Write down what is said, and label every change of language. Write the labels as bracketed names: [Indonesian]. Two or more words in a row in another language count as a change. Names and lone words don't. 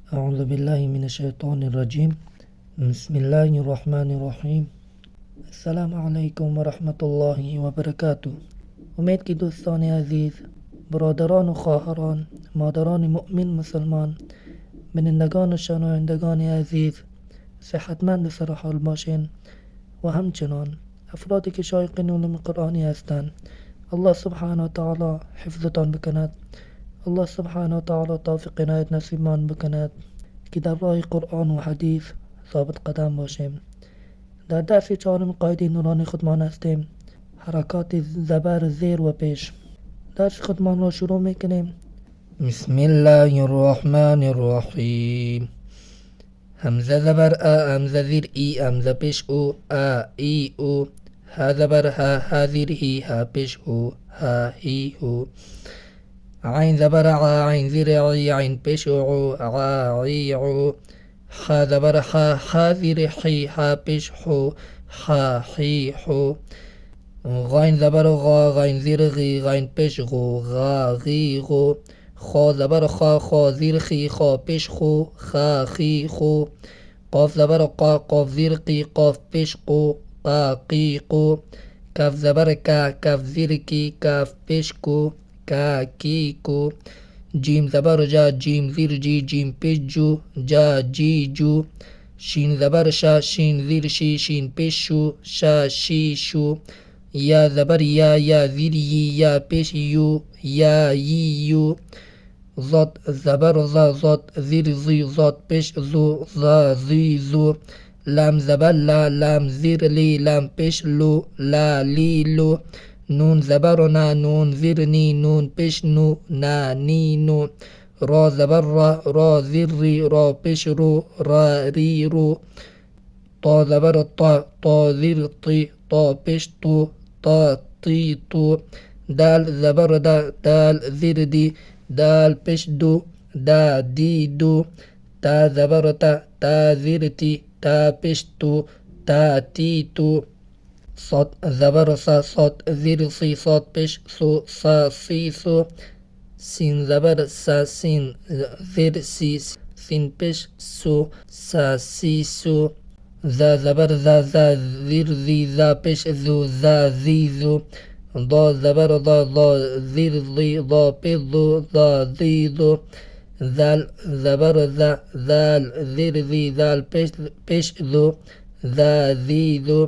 [Arabic] أعوذ بالله من الشیطان الرجیم. بسم الله الرحمن الرحیم. السلام علیکم و رحمت الله و برکاته. [Persian] امید که دوستان عزیز، برادران و خواهران، مادران مؤمن مسلمان، بینندگان و شنوندگان عزیز صحتمند و سرحال باشین و همچنان افرادی که شایقین علوم قرآنی هستند، [Arabic] الله سبحانه و تعالی [Persian] حفظتان بکند. [Arabic] الله سبحانه و تعالی [Persian] توفیق عنایت نصیبمان بکند که در راه قرآن و حدیث ثابت قدم باشیم. در درس چهارم قاعده نورانی خودمان هستیم، حرکات زبر زیر و پیش. درس خودمان را شروع میکنیم. [Arabic] بسم الله الرحمن الرحیم. [Persian] همزه زبر ا، همزه زیر ای، همزه پیش او، ا ای او. ها زبر ها، ها زیر هی، ها پیش او، ها هی او. عین زبر ع، عین زیر عی، عین پیش عو، ع عی عو. ح زبر ح، ح زیر حی، ح پیش حو، ح حی حو. غین زبر غا، غین زیر غی، غین پیش غو، غا غی غو. خا زبر خا، خا زیر خی، خا پیش خو، خا خی خو. قاف زبر قا، قاف زیر قی، قاف پیش قو، قا قی قو. کف زبر کا، کف زیر کی، کف پیش کو، کا کی کو. جیم زبر جا، جیم زیر جی، جیم پیش جو، جا جی جو. شین زبر شا، شین زیر شی، شین پیش شو، شا شی شو. یا زبر یا، یا زیر یی، یا پیش یو، یا یی یو. ضاد زبر زا، ضاد زیر زی، ضاد پیش زو، زا زی زو. لام زبر لا، لام زیر لی، لام پیش لو، لا لی لو. نون زبر نا، نون زیر نی، نون پیش نو، نا نی نو. را زبر را، را زیر ری، را پیش رو، را ری رو. طا زبر طا، طا زیر طی، طا پیش تو، طا طی تو. دال زبر دا، دال زیر دی، دال پیش دو، دا دی دو. تا زبر تا، تا زیر تی، تا پیش تو، تا تی تو. صاد زبر سا، صاد زیر سی، صاد پیش سو، سا سی سو. سین زبر سا، سین زیر سی، سین پیش سو، سا سی سو. زا زبر زا، زا زیر زی، زا پیش زو، زا زی زو. ضا زبر ضا، ضا زیر زی، ضا پیش زو، زا زی زو. زال زبر زا، زال زیر زی، زال پیش زو، زا زی زو.